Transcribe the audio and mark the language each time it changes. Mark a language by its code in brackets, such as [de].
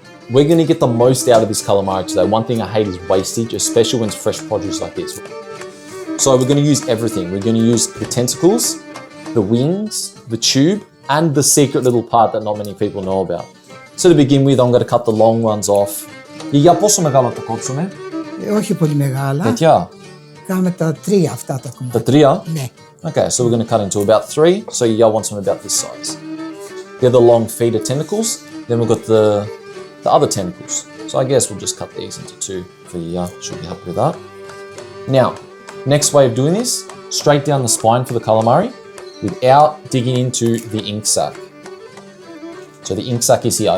[en] We're going to get the most out of this calamari today. One thing I hate is wastage, especially when it's fresh produce like this. So we're going to use everything. We're going to use the tentacles, the wings, the tube, and the secret little part that not many people know about. So to begin with, I'm going to cut the long ones off. [el] Για πόσο μεγάλα το κόψουμε? Όχι πολύ μεγάλα. Τέτοια? Κάνουμε τα τρία αυτά τα κομμάτια. Τα τρία? Ναι. [en] Okay, so we're going to cut into about 3. So Yiayia wants them about this size. They're the long feeder tentacles. Then we've got the other tentacles. So I guess we'll just cut these into 2 for Yiayia. She'll be happy with that. Now, next way of doing this, straight down the spine for the calamari without digging into the ink sac. So the ink sac is here.